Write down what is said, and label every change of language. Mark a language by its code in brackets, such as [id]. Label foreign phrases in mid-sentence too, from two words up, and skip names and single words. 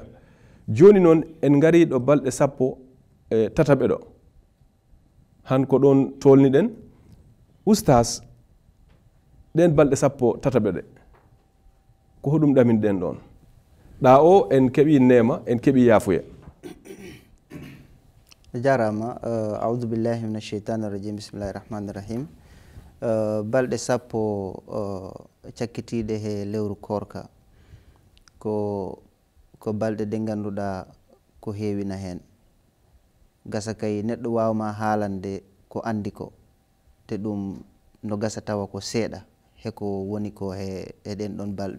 [ff] Joni noon en gari ɗo balɗe sappo tataɓe ɗo, han ko ɗon tolni ɗen. Oustaz, ɗen balɗe sappo tataɓe ɗe ko hoɗum ɗamin ɗen ɗon? Ɗa o en keɓi nema, en keɓi yaafuye. Jarama. [ar] أعوذ بالله من الشيطان الرجيم. بسم الله الرحمن الرحيم. [ff] Balɗe sappo cakkitiɗe he lewru korka ko balɗe ɗe ganduɗa ko heewina hen. Gasa kay neɗɗo wawma haalande ko andi ko, te ɗum no gasa tawa ko seeɗa heko woni ko he ɗen ɗon balɗe.